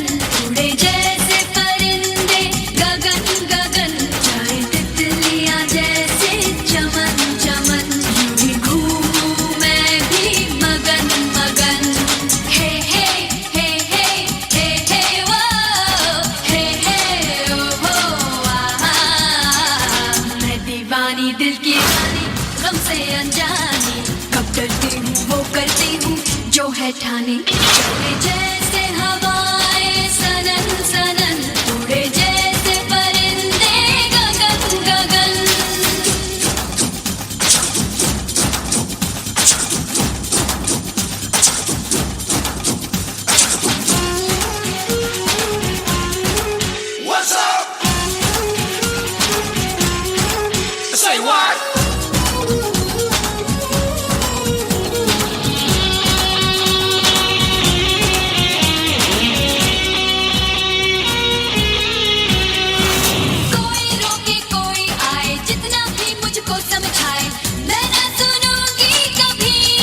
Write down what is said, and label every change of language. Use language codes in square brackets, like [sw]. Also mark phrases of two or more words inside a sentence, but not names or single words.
[hi] उड़े जैसे परिंदे गगन गगन, जाए तितलियां जैसे चमन चमन, यूं ही घूमूं मैं भी मगन मगन। हे हे हे हे हे हे वो हे हे ओ हो आहा, मैं दीवानी दिल की रानी, गम से अनजानी, कब डरती हूँ वो कर है ठाने, चले जैसे हवाएं सनन सनन, उड़े जैसे परिंदे गगन गगन। [en] What's up? Say what? [hi] कोई रोके कोई आए, जितना भी मुझको समझाए, मैं ना सुनूंगी कभी।